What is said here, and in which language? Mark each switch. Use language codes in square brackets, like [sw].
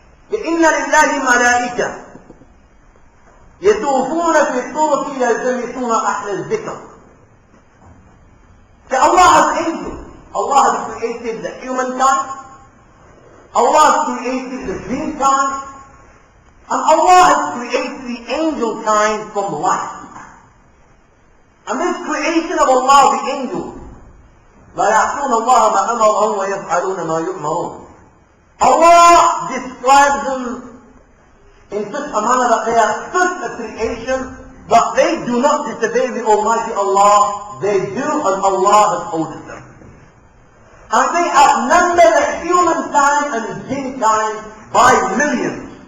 [ar] إِنَّ لِلَّهِ مَلَائِكَةً يَطُوفُونَ فِي الطُّرُقِ يَلْتَمِسُونَ أَهْلَ الذِّكْرِ. [en] So Allah has angels. Allah has created the humankind. Allah has created the jinn kind. And Allah has created the angel kind from light. And this creation of Allah, the angels, [ar] لا يعصون الله ما أمرهم ويفعلون ما يؤمرون. [en] Allah describes them in such a manner that they are such a creation, but they do not disobey the Almighty Allah. They do as Allah has ordered them. And they outnumber the humankind and the jinn kind by millions.